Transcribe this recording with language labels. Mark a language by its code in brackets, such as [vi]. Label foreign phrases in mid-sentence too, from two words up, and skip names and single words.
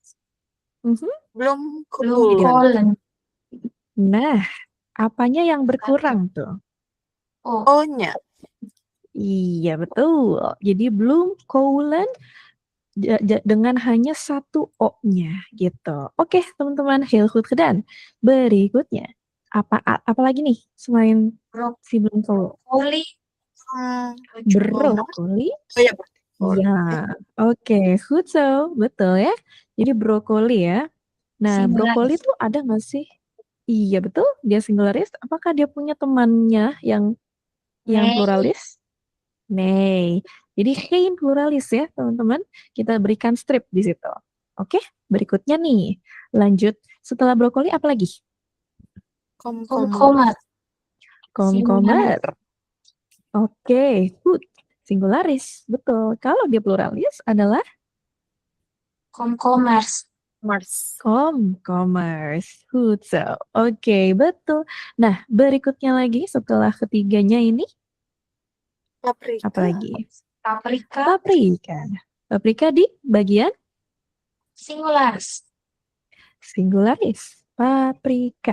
[nl] Bloemkool. [id] Nah, apanya yang berkurang tuh? O-nya. Iya, betul. Jadi bloemkolen dengan hanya satu O-nya gitu. Oke, teman-teman, [nl] heel goed gedaan. [id] Berikutnya, apa lagi nih selain si bloemkool? Brokoli. Iya, oke, [nl] goed zo, [id] betul ya. Jadi brokoli ya. Nah, brokoli tuh ada nggak sih? Iya, betul. Dia singularis. Apakah dia punya temannya yang pluralis? [nl] Nee. [id] Jadi [nl] geen pluralis [id] ya, teman-teman. Kita berikan strip di situ. Oke, berikutnya nih. Lanjut. Setelah brokoli apa lagi? [nl] Komkommer. Komkommer. Oke, good. [id] Singularis. Betul. Kalau dia pluralis adalah [nl] Komkommers. Komkommers. Goed zo. [id] Oke, betul. Nah, berikutnya lagi setelah ketiganya ini Paprika. apa lagi? Paprika di bagian singularis. Paprika.